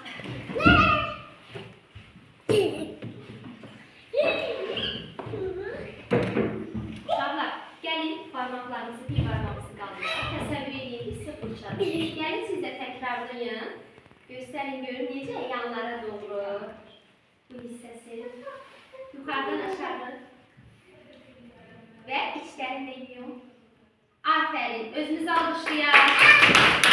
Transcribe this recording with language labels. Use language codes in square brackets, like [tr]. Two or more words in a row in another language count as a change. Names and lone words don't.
[az] Uşaqlar, gəlin parmaqlarınızı, bir parmağınızı qaldırın. Təsəvvür edin ki, sizə fırçadır. Gəlin siz də təkrarlayın. Gösterin görün necə yanlara doğru. Bu hissəsi. [tr] Yukarıdan aşağı. Ve içlerini de yiyin. Aferin. Özünüzü alkışlayın.